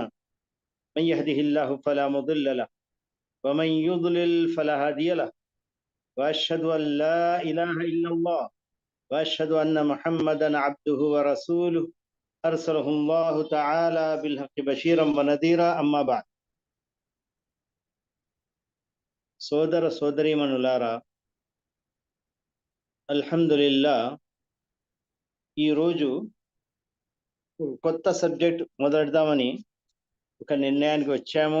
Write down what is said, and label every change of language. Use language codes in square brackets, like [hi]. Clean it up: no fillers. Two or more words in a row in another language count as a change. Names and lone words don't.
[ar] من يهده الله فلا مضل له ومن يضلل فلا هادي له، وأشهد أن لا إله إلا الله وأشهد أن محمدا عبده ورسوله أرسله الله تعالى بالحق بشيرا ونذيرا. أما بعد. [te] సోదర సోదరీమణులారా, అల్హమ్దులిల్లా, ఈరోజు కొత్త సబ్జెక్ట్ మొదలెడదామని ఒక నిర్ణయానికి వచ్చాము.